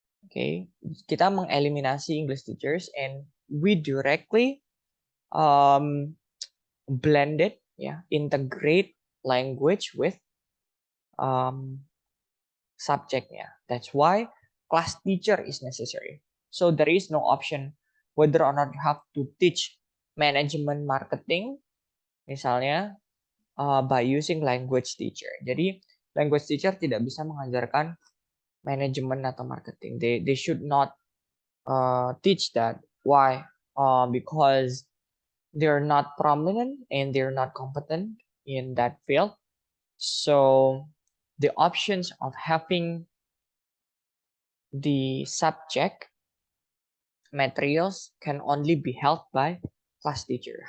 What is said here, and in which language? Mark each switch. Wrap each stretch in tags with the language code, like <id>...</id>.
<en>Okay,</en> <id>kita mengeliminasi</id> <en>English teachers and we directly blended, ya, integrate language with subjectnya. That's why class teacher is necessary. So there is no option whether or not you have to teach management marketing, misalnya by using language teacher.</en> <id>Jadi language teacher tidak bisa mengajarkan manajemen atau marketing.</id> <en>They should not teach that. Why? Because they're not prominent and they're not competent in that field. So the options of having the subject materials can only be held by class teacher.</en>